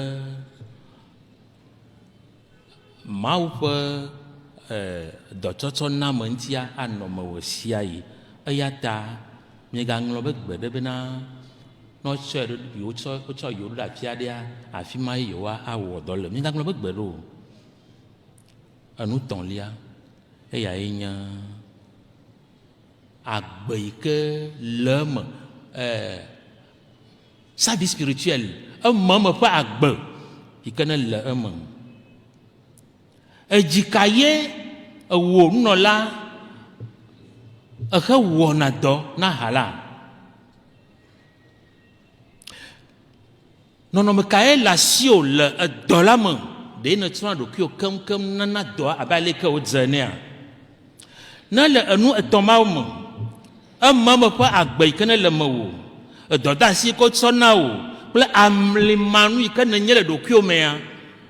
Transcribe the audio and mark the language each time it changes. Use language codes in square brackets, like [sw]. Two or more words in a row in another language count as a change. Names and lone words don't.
[ee] Mawu ƒe dɔtsɔtsɔ na me ŋutia anɔ me wò sia yi eya ta miegaŋlɔ be gbe ɖe bena ne wotsɔe wotsɔ yewo ɖo ɖe afi aɖea afi ma yewoa awɔ dɔ le miegaŋlɔ be gbe ɖo enu tɔ̃lia eyae nye agbe yi ke le eme [fr] sa vie spirituelle [ee] ememe ƒe agbe yi ke ne le eme edzika ye ewɔ nunɔla ehe wɔna dɔ na ha la nɔnɔme kae le asiwò le edɔ la me ɖe ne trɔna ɖokuiwò keŋkeŋ nana dɔ abe aleke wodze enea ne le enu etɔ̃ mawo me ememe ƒe agbe yi ke ne le me wò edɔdeasi yi ke wotsɔ na wò kple amlimanu yi ke nenye le ɖokuiwò mea